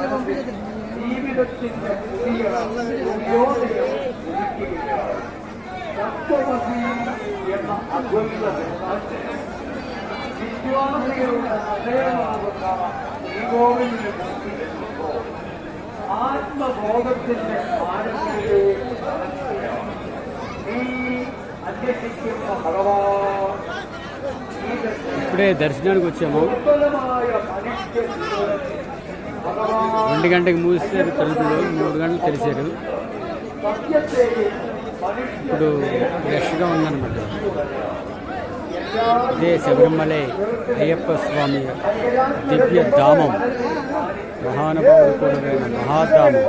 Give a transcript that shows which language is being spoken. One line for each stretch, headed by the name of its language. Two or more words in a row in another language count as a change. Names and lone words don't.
Malayalam: ജീവിതത്തിന്റെ പുതിയ ഉദ്യോഗം തത്വമസി എന്ന അദ്വൈത വിശ്വാസികളുടെ ഹൃദയമാകുന്ന ഈഗോവിന്റെ മുൻപിലെത്തുമ്പോൾ ആത്മബോധത്തിന്റെ ആഴത്തിലേക്ക് നടക്കുകയാണ്. ഈ അന്വേഷിക്കുന്ന ഭഗവാൻ
Telugu: ఇప్పుడే దర్శనానికి వచ్చాము. 2 గంటలకు మూసారు తలుపులు, 3 గంటలు తెరిచారు. ఇప్పుడు రష్గా ఉందన్నమాట. ఇదే శబరిమలై అయ్యప్ప స్వామి దివ్య ధామం, మహానుభావుడు కూడా మహాధామం.